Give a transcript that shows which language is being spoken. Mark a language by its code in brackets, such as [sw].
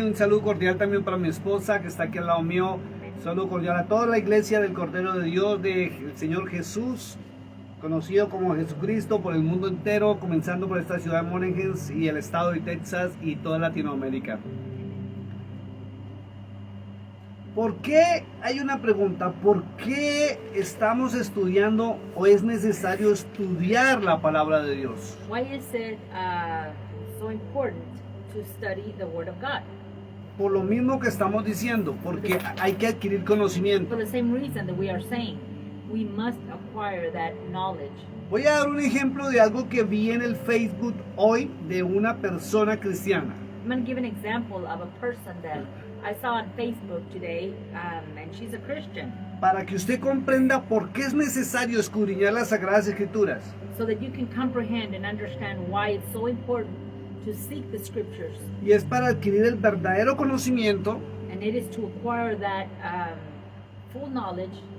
[es] Un saludo cordial también para mi esposa que está aquí al lado mío. Saludo cordial a toda la iglesia del Cordero de Dios, del Señor Jesús, conocido como Jesucristo por el mundo entero, comenzando por esta ciudad de Monaghan y el estado de Texas y toda Latinoamérica. ¿Por qué? Hay una pregunta. ¿Por qué estamos estudiando o es necesario estudiar la palabra de Dios? [en] Why is it so important to study the Word of God? [es] Por lo mismo que estamos diciendo, porque hay que adquirir conocimiento. [en] For the same reason that we are saying, we must acquire that knowledge. [es] Voy a dar un ejemplo de algo que vi en el Facebook hoy de una persona cristiana. [en] I'm going to give an example of a person that I saw on Facebook today, and she's a Christian. [es] Para que usted comprenda por qué es necesario escudriñar las Sagradas Escrituras. [en] So that you can comprehend and understand why it's so important to seek the scriptures. [es] Y es para adquirir el verdadero conocimiento [en] And it is to acquire that full knowledge